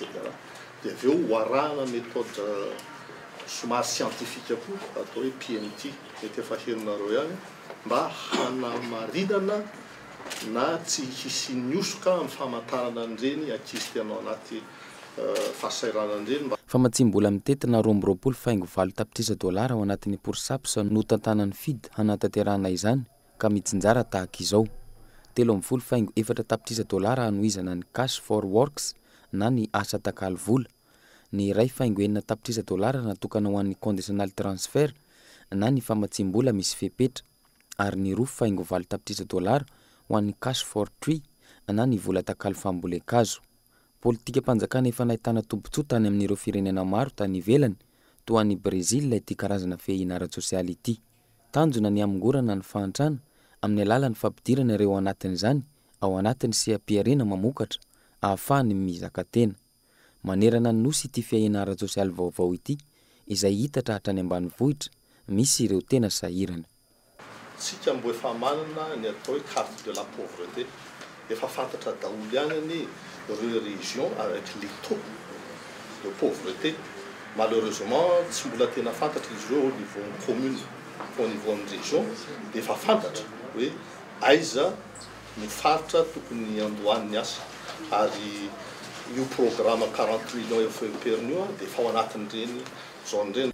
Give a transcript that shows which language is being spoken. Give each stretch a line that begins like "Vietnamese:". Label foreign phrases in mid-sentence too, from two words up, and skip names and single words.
Malagasy: dia avy eo hoarahana méthode somary scientifique koa atao hoe PMT mety efa herinareo ihany mba hanamarinana na tsy hisy niosoka amin'ny famantarana an'ireny ankizy tianao anaty fahasairana an'ireny. Fa matsimbola mitetina roambiroapolo faingo valo tapitrisa dolara ao anatin'ny porsapsa no tantanan'ny FID hanatanterahana izany ka mitsinjara tahaka izao. 3 faingo 4 tapitrisa dolara hanoizana ny
English: cash for works
Malagasy: na ny asa takalo vola. Ny iray faingo 4 tapitrisa dolara natokana ho an'ny
English: conditional transfer
Malagasy: na ny famatsimbola misy fepetra ary ny 2 faingo 4 tapitrisa dolara ho an'ny
English: cash for tree
Malagasy: na ny vola takalo fambolekazo. Politika panjakana efa nahitana tombontsoa tany amin'ireo firenena maro tany ivelany toa ny Brésil ity karazana fehina ara-tsosialy ity. Tanjona ny amingorana ny fahantrana amin'ny alalan'ny fampidirana ireo anatin'izany ao anatin'ny seha-piarena mamokatra ahafahany mizaka tena. Manerana ny nosy ity fehina ara-tsosialy vaovao ity izay hita trahatrany ambanivohitra misy ireo tena sahirana. Sika mbo efa manana ny atao hoe
French: carte de la pauvreté
Malagasy: efa fantatra daholo ihany ny reo région
French: avec les taux de pauvreté.
Malagasy: Malheureusement tsy mbola tena fantatra izy ireo
French: au niveau commune
Malagasy: fa
French: au niveau
Malagasy: amin'ny région dia efa fantatra hoe aiza no faritra tokony andohan'ny asa ary io programme 40 millions efa pernu dia efa ao anatin'ireny zone ireny.